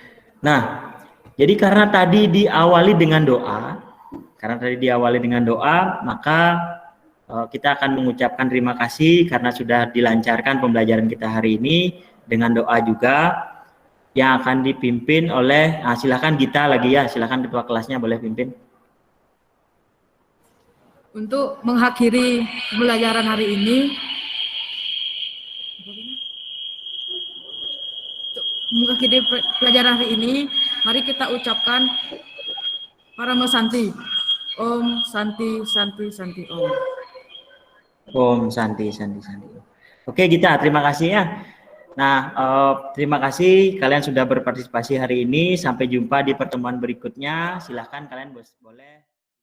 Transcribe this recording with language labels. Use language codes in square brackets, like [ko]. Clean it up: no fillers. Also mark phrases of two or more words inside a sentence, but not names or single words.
[id] Nah, jadi karena tadi diawali dengan doa, maka kita akan mengucapkan terima kasih karena sudah dilancarkan pembelajaran kita hari ini dengan doa juga yang akan dipimpin oleh, silakan Gita lagi ya, silakan ketua kelasnya boleh pimpin. Untuk mengakhiri pembelajaran hari ini, mari kita ucapkan Parama Santi. [sa] Om Santi Santi Santi Om. Om Santi Santi Santi. [id] Oke Gita, terima kasih ya. Nah, terima kasih kalian sudah berpartisipasi hari ini. Sampai jumpa di pertemuan berikutnya. Silahkan kalian boleh